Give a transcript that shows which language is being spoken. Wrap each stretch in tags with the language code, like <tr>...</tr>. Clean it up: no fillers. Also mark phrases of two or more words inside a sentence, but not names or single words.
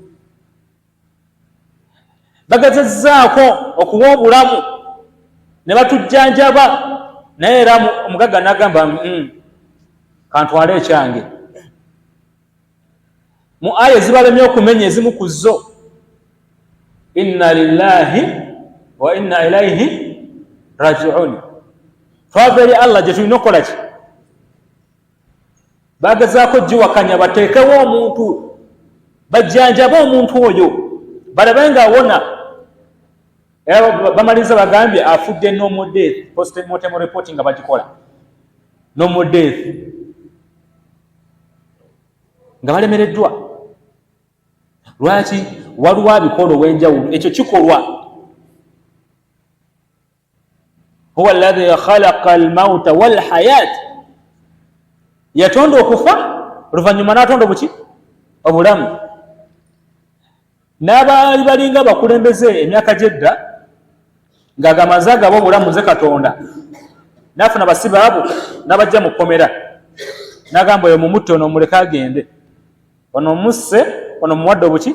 <lg>Bagezezzaako okuwa obulamu ne batujjanjaba, naye era omugagga n'agamba kantwale ekyange. Mu aya ezibalemye okumenya ezimu ku zo,</lg> <ar>إنا لله وإنا إليه راجعون.</ar> <lg>Twava eri Allah gye tulina okukola ki? Bagezaako giwakanya bateekewo omuntu, bajjanjabe omuntu oyo, balabe nga awona. Era bamaliriza bagambye afudde</lg> <en>normal death, post-mortem reporting</en> <lg>nga bagikola</lg> <en>normal death,</en> <lg>nga balemereddwa. Lwaki? Waliwo abikola ow'enjawulo. Ekyo kikolwa.</lg> <ar>هو الذي خلق الموت والحياة,</ar> <lg>yatonda okufa oluvannyuma n'atonda obuki? Obulamu. N'abaali balinga abakulembeze emyaka gy'edda ng'agamaze agaba obulamu nze Katonda, n'afuna basibe abo n'abajja mu kkomera, n'agamba oyo mumutte, ono muleke agende, ono musse, ono muwadde obuki?</lg>